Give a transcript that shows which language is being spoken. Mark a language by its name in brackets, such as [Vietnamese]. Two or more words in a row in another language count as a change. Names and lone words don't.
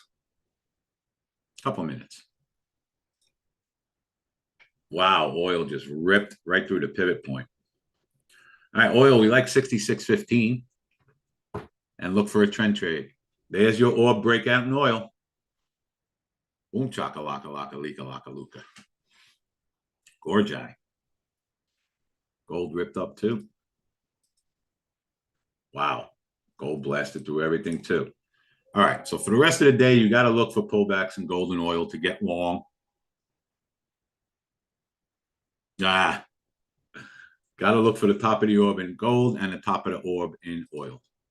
[English] Couple minutes. Wow, oil just ripped right through the pivot point. All right, oil, we like 66.15. And look for a trend trade. There's your orb breakout in oil. Boom, chaka, laka, laka, lika, laka, luka. Gorgi. Gold ripped up too. Wow. Gold blasted through everything too. All right. So for the rest of the day, you got to look for pullbacks in gold and oil to get long. Got to look for the top of the orb in gold and the top of the orb in oil.